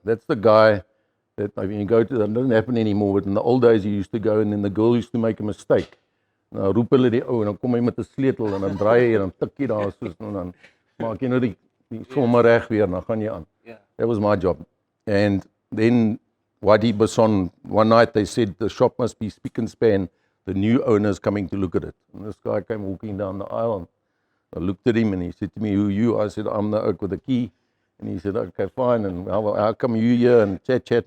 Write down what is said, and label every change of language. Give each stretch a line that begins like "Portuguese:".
English: That's the guy that, I mean, you go to, that doesn't happen anymore, but in the old days you used to go and then the girl used to make a mistake.
Afrikaans: Nou roep hulle die ou en dan kom hy met 'n sleutel en dan draai hy en dan tik jy daar soos en dan maak jy nou die sommer reg weer, dan gaan jy aan.
English: That was my job. And then Whitey Basson, one night they said the shop must be spick and span. The new owner's coming to look at it. And this guy came walking down the aisle and I looked at him and he said to me, "Who are you?" I said, "I'm the oak with the key." And he said, "Okay, fine. And how come you here?" And chat.